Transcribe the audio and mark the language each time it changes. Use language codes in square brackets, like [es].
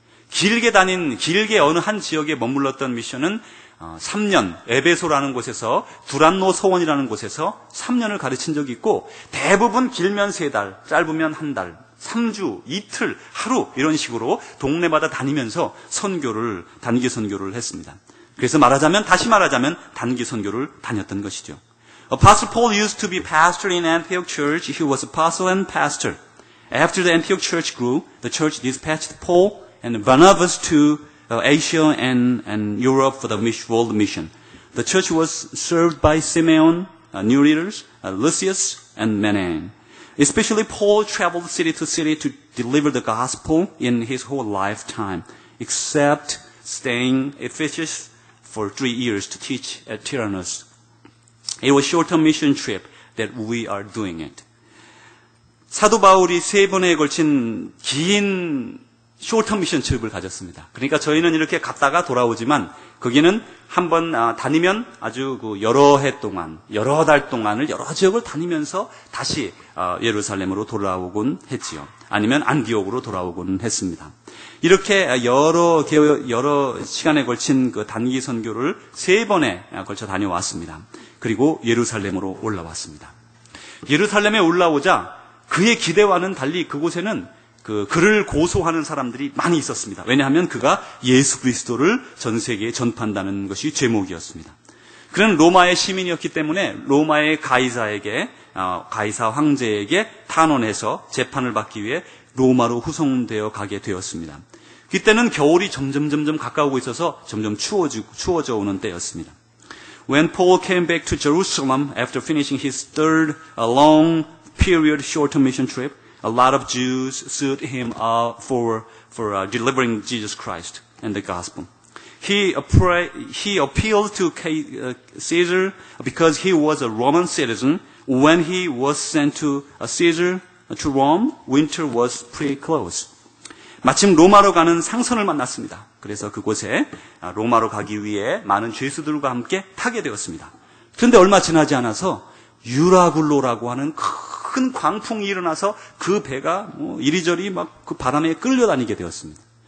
[ko] 길게 어느 한 지역에 머물렀던 미션은 3년, 에베소라는 곳에서 두란노 서원이라는 곳에서 3년을 가르친 적이 있고, 대부분 길면 3달, 짧으면 1달, 3주, 이틀, 하루 이런 식으로 동네마다 다니면서 단기 선교를 했습니다. 그래서 다시 말하자면 단기 선교를 다녔던 것이죠. [en] Apostle Paul used to be pastor in Antioch church. He was apostle and pastor. After the Antioch church grew, the church dispatched Paul and Barnabas to Asia and Europe for the world mission. The church was served by Simeon, new leaders, Lucius, and Manaen. Especially Paul traveled city to city to deliver the gospel in his whole lifetime, except staying in Ephesus for 3 years to teach at Tyrannus. It was short-term mission trip that we are doing it. [ko] 사도 바울이 3번에 걸친 긴 쇼터 미션 트립을 가졌습니다. 그러니까 저희는 이렇게 갔다가 돌아오지만 거기는 한번 다니면 아주 여러 해 동안, 여러 달 동안을 여러 지역을 다니면서 다시 예루살렘으로 돌아오곤 했지요. 아니면 안디옥으로 돌아오곤 했습니다. 이렇게 여러 시간에 걸친 그 단기 선교를 3번에 걸쳐 다녀왔습니다. 그리고 예루살렘으로 올라왔습니다. 예루살렘에 올라오자 그의 기대와는 달리 그곳에는 그를 고소하는 사람들이 많이 있었습니다. 왜냐하면 그가 예수 그리스도를 전 세계에 전파한다는 것이 제목이었습니다. 그는 로마의 시민이었기 때문에 로마의 가이사 황제에게 탄원해서 재판을 받기 위해 로마로 후송되어 가게 되었습니다. 그때는 겨울이 점점 가까우고 있어서 점점 추워져 오는 때였습니다. [en] When Paul came back to Jerusalem after finishing his third long period short mission trip, a lot of Jews sued him for delivering Jesus Christ and the gospel. He appealed to Caesar because he was a Roman citizen. When he was sent to Caesar to Rome, winter was pretty close. [ko] 마침 로마로 가는 상선을 만났습니다. 그래서 그곳에 로마로 가기 위해 많은 죄수들과 함께 타게 되었습니다. 그런데 얼마 지나지 않아서 유라굴로라고 하는 큰 광풍이 일어나서 그 배가 이리저리 막 그 바람에 끌려다니게 되었습니다.